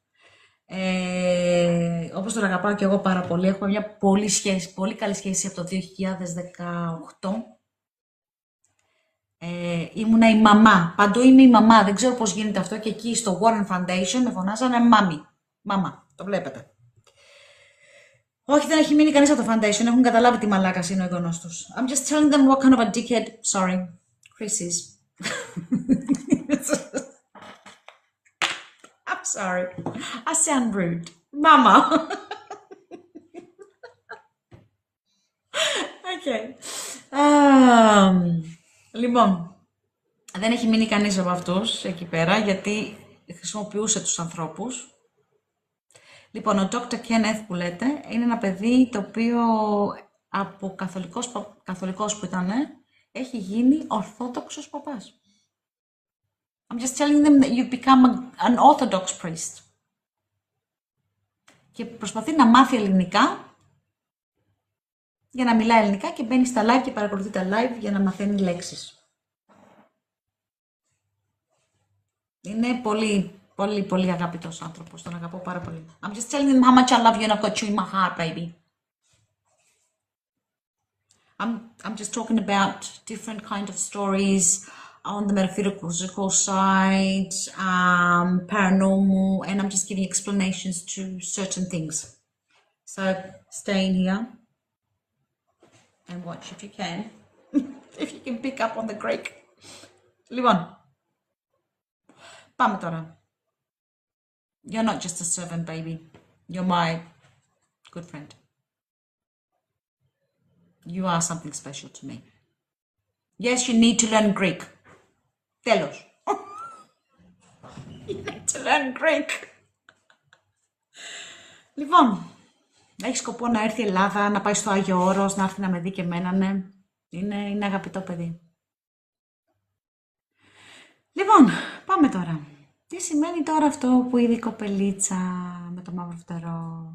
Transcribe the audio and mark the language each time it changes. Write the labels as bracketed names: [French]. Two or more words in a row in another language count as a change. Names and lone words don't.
[Greek] Όπως τον αγαπάω και εγώ πάρα πολύ, έχουμε μια πολύ καλή σχέση από το 2018. Ήμουνα η μαμά, παντού είμαι η μαμά, δεν ξέρω πώς γίνεται αυτό και εκεί στο Warren Foundation με φωνάζανε μάμι, μαμά, το βλέπετε. Όχι, δεν έχει μείνει κανείς από το Foundation, έχουν καταλάβει τι μαλάκας είναι ο εγγονός τους. [English] I'm just telling them what kind of a dickhead, sorry, Chris is. I'm sorry, I sound rude. Mama. Okay. [Greek] Λοιπόν, δεν έχει μείνει κανείς από αυτούς εκεί πέρα, γιατί χρησιμοποιούσε τους ανθρώπους. Λοιπόν, ο Dr. Kenneth που λέτε, είναι ένα παιδί το οποίο από καθολικός που ήταν, έχει γίνει ορθόδοξος παπάς. [English] I'm just telling them that you become an orthodox priest. [Greek] Και προσπαθεί να μάθει ελληνικά, για να μιλάει ελληνικά και μπαίνει στα live και παρακολουθεί τα live για να μαθαίνει λέξεις. Είναι πολύ, πολύ, πολύ αγαπητός άνθρωπος. Τον αγαπώ πάρα πολύ. [English] I'm just telling him how much I love you and I've got you in my heart, baby. I'm just talking about different kind of stories on the metaphysical side, paranormal, and I'm just giving explanations to certain things. So stay in here and watch if you can. If you can pick up on the Greek. [Greek] Λοιπόν, πάμε τώρα. [English] You're not just a servant, baby. You're my good friend. You are something special to me. Yes, you need to learn Greek. Τέλος. You need to learn Greek. [Greek] Λοιπόν, έχει σκοπό να έρθει η Ελλάδα, να πάει στο Άγιο Όρος, να έρθει να με δει και εμένα, ναι. Είναι αγαπητό παιδί. Λοιπόν, πάμε τώρα. Τι σημαίνει τώρα αυτό που είδε η κοπελίτσα με το μαύρο φτερό?